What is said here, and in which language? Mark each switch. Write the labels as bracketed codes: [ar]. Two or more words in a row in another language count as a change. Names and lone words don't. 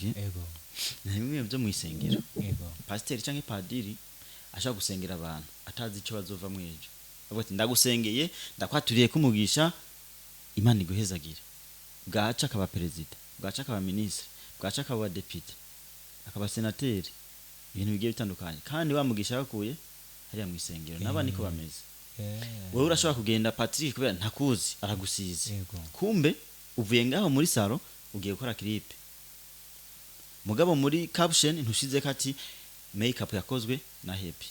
[rn] ego bimwe byo mwisengero pasiteri canke padiri ashaka gusengera abantu atazi ico bazova mwejo avuga ati ndagusengeye ndakwaturiye kumugisha imana iguhezagira bwaca akaba perezida bwaca akaba ministre bwaca akaba deputy akaba senateri ibintu bigiye bitandukanye kandi bamugisha yakuye hariya mu isengero naba niko bameze wewe urashobora kugenda Patrick kubera ntakuzi aragusize kumbe uvuye ngaho muri salo ugiye gukora clip mugabo muri caption ntushize kati makeup yakozwe na Happy